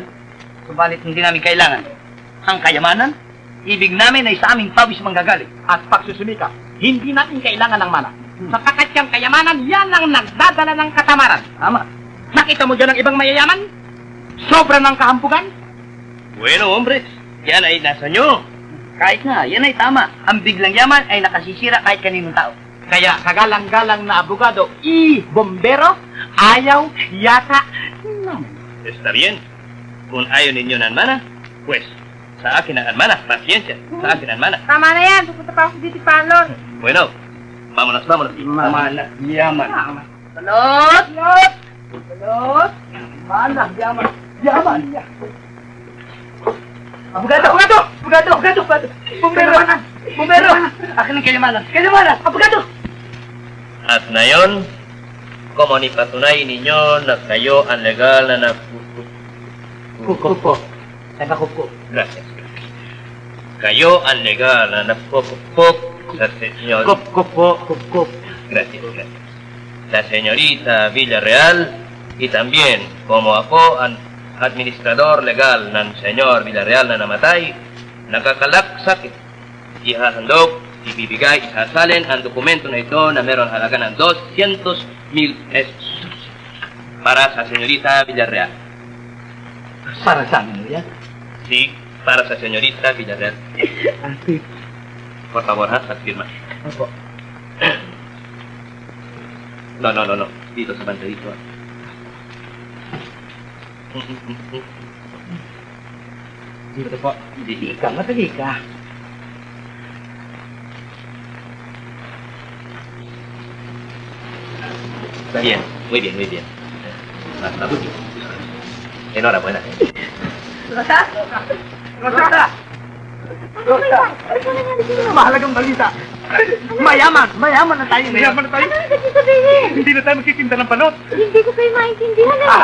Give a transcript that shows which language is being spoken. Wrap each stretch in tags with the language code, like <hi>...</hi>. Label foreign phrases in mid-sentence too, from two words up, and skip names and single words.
<tl>Subalit hindi namin kailangan. Ang kayamanan, ibig namin ay sa aming pawis manggagaling. At pagsusumika, hindi natin kailangan ng mana. Sapagkat yung kayamanan, yan ang nagdadala ng katamaran. Tama. Nakita mo dyan ang ibang mayayaman? Sobra ng kahampugan?</tl> <es>Bueno, hombres,</es> <tl>yan ay nasa nyo. Kahit na, yan ay tama. Ang biglang yaman ay nakasisira kahit kaninong tao. Kaya kagalang-galang na abogado, bombero, ayaw, yata, naman.</tl> <es>Está bien.</es> <tl>Kung ayaw ninyo ng mana, pues, sa akin ang mana. Pasensya, sa akin ang mana. Tama na yan. Pupunta pa ako sa Diti Parlor.</tl> <es>Bueno, vámonos.</es> <tl>Mana, yaman. Balot! Balot! Mana, yaman. Abogado! Bombero! Akin ang kayamanan! Abogado! At ngayon, kung ipatunay ninyo na kayo ang legal na Kukupo. Nakakupo.</tl> <es>Gracias.</es> <tl>Kayo ang legal na nagpupupok sa senyor... Kupo.</tl> <es>Gracias. La señorita Villarreal y también como</es> <tl>ako ang administrador legal ng senyor Villarreal na namatay, nakakalaksak, ihahandog, ibibigay, isasalin ang dokumento na ito na meron halaga ng 200,000 pesos para sa senyorita Villarreal. Para sa amin yan? Sí, para sa senyorita Villarreal.</tl> <es>Por favor, ha,</es> <tl>sa firma. Opo. No. Dito sa banda dito. Dito po. Madali ka.</tl> <es>Bien, muy bien.</es> <tl>Mabuti. Enhorabuena. Rosa! Mahalagang balita. Mayaman na tayo. Hindi na tayo magtitinda ng balot. Hindi ko kayo maintindihan eh.</tl>